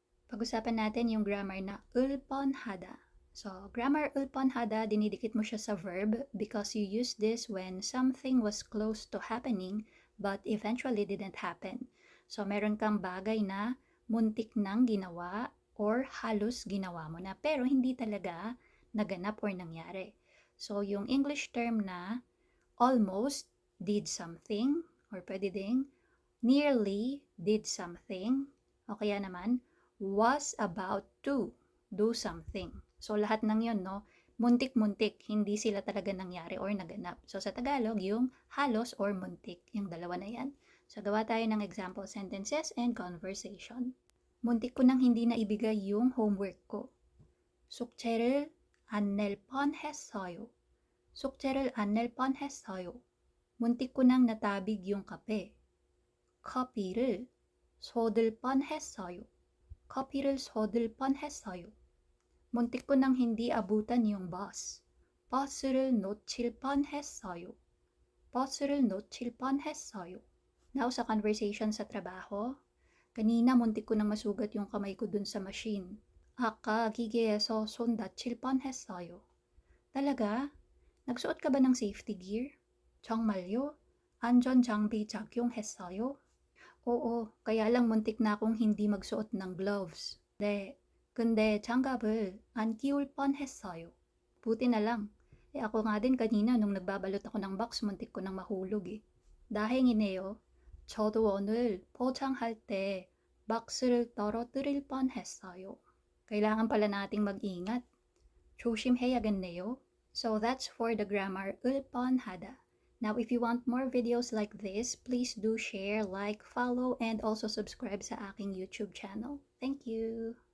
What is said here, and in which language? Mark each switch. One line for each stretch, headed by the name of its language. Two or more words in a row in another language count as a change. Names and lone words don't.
Filipino: Pag-usapan natin yung grammar na ulponhada. So, grammar ulponhada, dinidikit mo siya sa verb
English: because you use this when something was close to happening but eventually didn't happen.
Filipino: So, meron kang bagay na muntik nang ginawa or halos ginawa mo na pero hindi talaga naganap or nangyari. So, yung
English: English term
Filipino: na
English: almost did something
Filipino: or pwede ding
English: nearly did something
Filipino: o kaya naman
English: was about to do something.
Filipino: So lahat ng yon, no, muntik-muntik, hindi sila talaga nangyari or naganap. So sa Tagalog, yung halos or muntik, yung dalawa na yan. So gawa tayo ng
English: example sentences and conversation.
Filipino: Muntik ko nang hindi na ibigay yung homework ko.
Korean: 숙제를 안 낼 뻔했어요. 숙제를 안 낼 뻔했어요.
Filipino: 문tik ko nang natabig yung kape.
Korean: 커피를 쏟을 뻔했어요. 커피를 쏟을 뻔했어요.
Filipino: 문tik ko nang hindi abutan yung bus.
Korean: 버스를 놓칠 뻔했어요. 버스를 놓칠 뻔했어요.
Filipino: Now sa conversation sa trabaho, kanina muntik ko nang masugat yung kamay ko dun sa machine.
Korean: 아까 기계에서 손 다칠 뻔했어요.
Filipino: talaga? nagsuot ka ba ng
English: safety gear?
Korean: 정말요? 안전장비 착용했어요?
Filipino: Oo, kaya lang muntik na akong hindi magsuot ng gloves.
Korean: 네, 근데 장갑을 안 끼울 뻔했어요.
Filipino: Buti na lang. Ako nga din kanina nung nagbabalot ako ng box, muntik ko nang mahulog eh.
Korean: 다행이네요. 저도 오늘 포장할 때 박스를 떨어뜨릴 뻔했어요.
Filipino: Kailangan pala nating mag-ingat.
Korean: 조심해야겠네요.
English: So that's for the grammar ulponhada. Now, if you want more videos like this, please do share, like, follow, and also subscribe
Filipino: sa aking
English: YouTube channel. Thank you!